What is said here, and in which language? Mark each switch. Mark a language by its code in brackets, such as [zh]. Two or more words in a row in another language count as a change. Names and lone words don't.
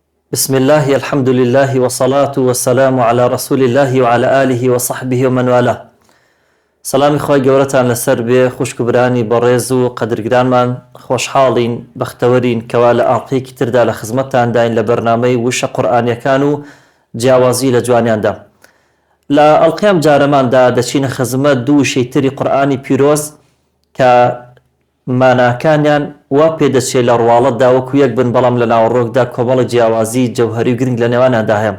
[ar] بسم الله الحمد لله والصلاة والسلام على رسول الله وعلى آله وصحبه ومن والاه. [ckb] سلام خوای گەورەتان لەسەر بێ خوشک و برانی بەڕێز و قەدرگرانمان خۆشحاڵین بەختەوەرین کەوا لە ئاڵقەیەکی تردا لە خزمەتتان داین لە بەرنامەی وشە قورئانیەکان و جیاوازی لە جوانیاندا. لە ئەڵقەیەم جارەماندا دەچینە خزمەت دوو وشەی تری قورئانی پیرۆز کە ماناکانیان وا پێدەچێت لە ڕواڵەتدا وەکو یەک بن، بەڵام لە ناوەڕۆکدا کۆمەڵە جیاوازی جەوهەری و گرنگ لە نێوانیاندا هەیە.